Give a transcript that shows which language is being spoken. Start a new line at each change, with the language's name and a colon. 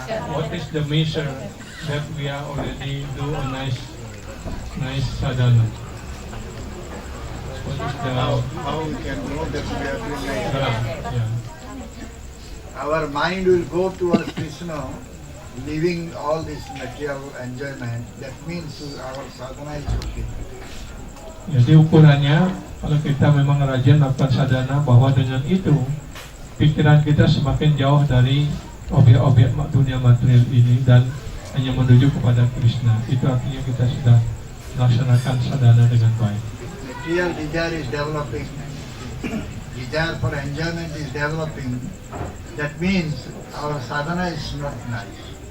English: What is the measure that we are already do a nice sadhana? What is the How we can know that we are doing nice? yeah. Our mind will go towards Krishna, leaving all this material enjoyment. That means our sadhana is okay.
Indonesian: Jadi ukurannya, kalau kita memang rajin melakukan sadhana, bahwa dengan itu pikiran kita semakin jauh dari objek-objek dunia material ini dan hanya menuju kepada Krishna. Itu artinya kita sudah melaksanakan sadhana dengan baik.
English: Material desire is developing, desire for enjoyment is developing. That means our sadhana is not nice.